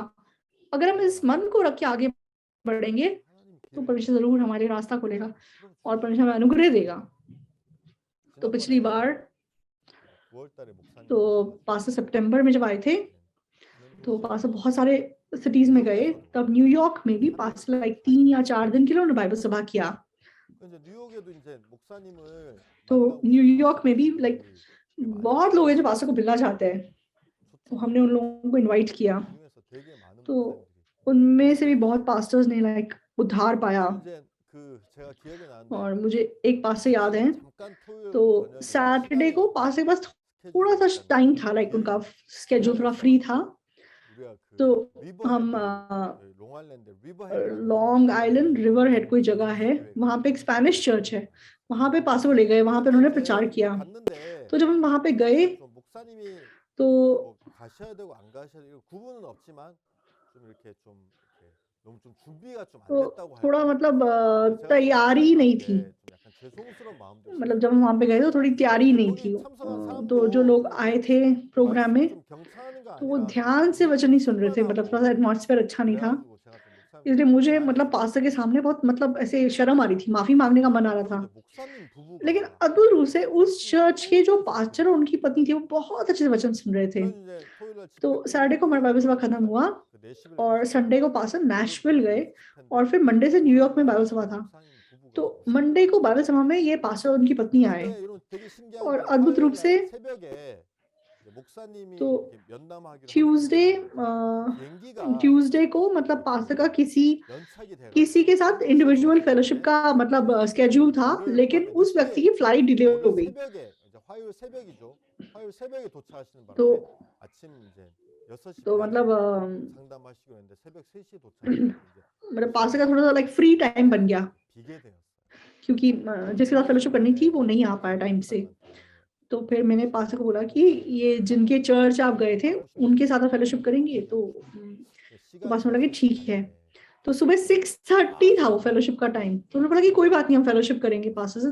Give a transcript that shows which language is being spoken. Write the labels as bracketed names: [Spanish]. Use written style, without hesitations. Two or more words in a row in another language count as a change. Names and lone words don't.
[Hindi] अगर हम इस मन को रख के आगे बढ़ेंगे तो परमेश्वर जरूर हमारे रास्ता खोलेगा और परमेश्वर हमें अनुग्रह देगा। तो पिछली बार तो पास्टर सितंबर में जब आए थे, तो पास्टर बहुत सारे सिटीज में गए, तब न्यूयॉर्क में भी पास लाइक 3 या 4 दिन के लिए उन्होंने बाइबल सभा किया। [Korean] 이제 뉴욕에도 이제 목사님을 [Hindi] तो [Korean] 만나고 싶은 [Hindi] न्यूयॉर्क में भी लाइक [Korean] 파스터들이 꽤 많이 [Hindi] बहुत लोग हैं जो पास्टर को मिलना चाहते हैं, तो [Korean] 초청을 [Hindi] हमने उन लोगों को इनवाइट किया। [Korean] 중에서 되게 많은 [Hindi] तो [Korean] 목사님들이 [Hindi] उनमें से भी बहुत पास्टर्स ने लाइक उद्धार पाया। [Korean] 이제 그 제가 기억이 나는데 [Hindi] और मुझे एक पास्टर याद है, [Korean] 잠깐 토요일 [Hindi] तो [Korean] 저녁에 [Hindi] सैटरडे को पास्टर के पास थोड़ा सा [Korean] 스케줄이 [Hindi] टाइम था, लाइक उनका स्केड्यूल थोड़ा फ्री था। [Korean] 우리가 그 [Hindi] तो [Korean] 리버 [Hindi] हम [Korean] 헤드 롱아일랜드 리버 헤드 [Hindi] लॉन्ग आइलैंड रिवर हेड कोई जगह है, वहाँ पे एक स्पेनिश चर्च है, वहाँ पे पास्टर को ले गए, वहाँ पे उन्होंने प्रचार किया। [Korean] 갔는데 [Hindi] तो जब हम वहाँ पे गए [Korean] 좀 목사님이 [Hindi] तो [Korean] 뭐 가셔야 되고 안 가셔야 되고 구분은 없지만 좀 이렇게 좀 이렇게 너무 좀 준비가 좀 안 [Hindi] तो [Korean] 됐다고 [Hindi] थोड़ा [Korean] 할까? [Hindi] मतलब [Korean] 제가 [Hindi] तैयारी नहीं [Korean] 좀 [Hindi] थी, [Korean] 약간 죄송스러운 마음도 [Hindi] मतलब जब हम वहाँ पे गए तो थोड़ी तैयारी नहीं थी। [Korean] 거기 참석한 [Hindi] तो जो लोग [Korean] 사람도 [Hindi] आए थे प्रोग्राम [Korean] 말씀 [Hindi] में, [Korean] 좀 경청하는 거 [Hindi] तो वो [Korean] 아니라 [Hindi] ध्यान से वचन नहीं सुन रहे थे, मतलब थोड़ा सा एटमॉस्फेयर अच्छा नहीं था, [Korean] 그래가지고 제가 좀 목사님 [Hindi] इसलिए मुझे मतलब पास्टर के सामने बहुत मतलब ऐसे शर्म आ रही थी, माफी मांगने का मन आ रहा था। [Korean] 목사님 [Hindi] लेकिन [Korean] 부부가 [Hindi] अद्भुत रूप से उस चर्च के जो पास्टर और उनकी पत्नी थी वो बहुत अच्छे से वचन सुन रहे थे। [Korean] 저는 이제 토요일 날 [Hindi] तो [Korean] 집회 [Hindi] सैटरडे को हमारा बाइबल सभा खत्म हुआ [Korean] 그 내시빌 [Hindi] और [Korean] 갔어요. [Hindi] संडे को पास्टर नैशविल गए [Korean] 집회인데 [Hindi] और फिर मंडे से न्यूयॉर्क में बाइबल सभा था। [Korean] 목사님 부부가 [Hindi] तो [Korean] 오셨어요. [Hindi] मंडे को बाइबल सभा में ये पास्टर और उनकी पत्नी आए [Korean] 근데 이런 되게 신기한 [Hindi] और [Korean] 게 [Hindi] अद्भुत रूप [Korean] 화요일 [Hindi] से [Korean] 날 새벽에 이제 목사님이 [Hindi] तो [Korean] 이렇게 면담하기로 [Hindi] ट्यूसडे [Korean] 비행기가 [Hindi] ट्यूसडे को मतलब पास्टर का [Korean] 연착이 돼가지고 [Hindi] किसी के साथ [English] individual fellowship [Hindi] का मतलब स्केड्यूल था, लेकिन उस व्यक्ति की [English] flight delay [Hindi] हो [Korean] 어제 [Hindi] गई। [Korean] 새벽에 이제 화요일 새벽이죠. 화요일 새벽에 도착하시는 바람에 [Hindi] तो [Korean] 아침 이제 6시 [Hindi] तो [Korean] 반에 [Hindi] मतलब [Korean] 상담하시기로 했는데 새벽 3시에 도착했는데 이제 [Hindi] मतलब पास्टर का थोड़ा सा [English] like free time [Hindi] बन गया, [Korean] 비게 되었어요. [Hindi] क्योंकि जिसके साथ फेलोशिप करनी थी वो नहीं आ पाया टाइम से। तो फिर मैंने पास्टर को बोला कि ये जिनके चर्च आप गए थे उनके साथ आप फेलोशिप करेंगे, तो पास्टर बोला कि ठीक है। तो सुबह 6:30 था वो फेलोशिप का टाइम, तो उन्होंने बोला कि कोई बात नहीं, हम फेलोशिप करेंगे पास्टर से।